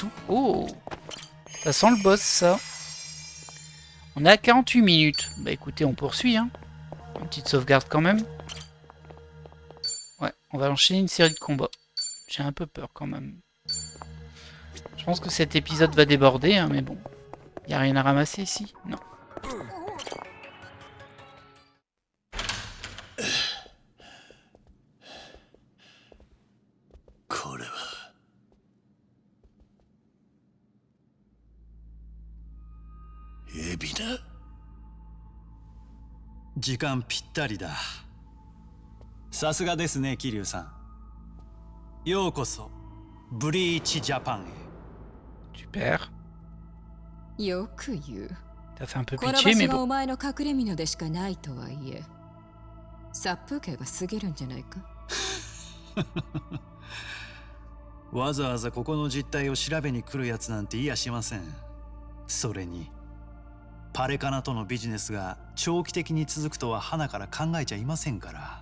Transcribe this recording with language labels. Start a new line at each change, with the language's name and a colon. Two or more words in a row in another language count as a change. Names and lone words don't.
French: Oh, ça sent le boss, ça. On est à 48 minutes. Bah écoutez, on poursuit. Hein. Une petite sauvegarde quand même. Ouais, on va enchaîner une série de combats. J'ai un peu peur quand même. Je pense que cet épisode va déborder, hein, mais bon. Y a rien à ramasser ici? Non. Ebina?
Japanese: 時間ぴったりだ。さすがですね、桐生さん。ようこそブリーチジャパンへ。
French: Super.
Japanese: よく言う。
French: T'as fait un peu
Japanese: この場
French: pitié, mais
Japanese: 所が
French: bon.
Japanese: お前の隠れ蓑でしかないとはいえ、殺風景が過ぎるんじゃないか。わざわざここの実態を調べに来るやつなんていやしません。それにパレカナとのビジネスが長期的に続くとは花から考えちゃいませんから。